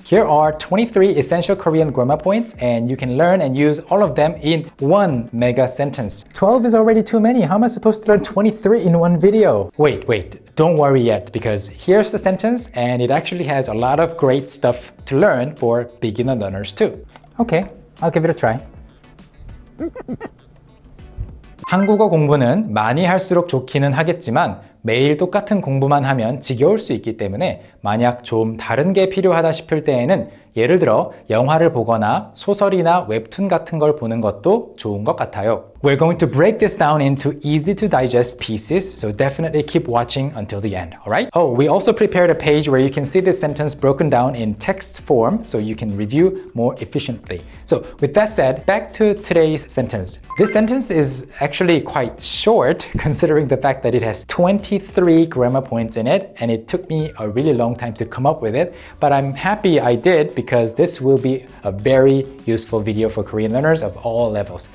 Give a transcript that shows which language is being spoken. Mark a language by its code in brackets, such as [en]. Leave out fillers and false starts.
[en] Here are 23 essential Korean grammar points, and you can learn and use all of them in one mega sentence. 12 is already too many. How am I supposed to learn 23 in one video? Wait. Don't worry yet, because here's the sentence and it actually has a lot of great stuff to learn for beginner learners too. Okay, I'll give it a try. [ko] 한국어 공부는 많이 할수록 좋기는 하겠지만 매일 똑같은 공부만 하면 지겨울 수 있기 때문에 만약 좀 다른 게 필요하다 싶을 때에는 예를 들어 영화를 보거나 소설이나 웹툰 같은 걸 보는 것도 좋은 것 같아요. [en] We're going to break this down into easy to digest pieces, so definitely keep watching until the end, alright? Oh, we also prepared a page where you can see this sentence broken down in text form so you can review more efficiently. So with that said, back to today's sentence. This sentence is actually quite short considering the fact that it has 23 grammar points in it, and it took me a really long time to come up with it, but I'm happy I did because this will be a very useful video for Korean learners of all levels.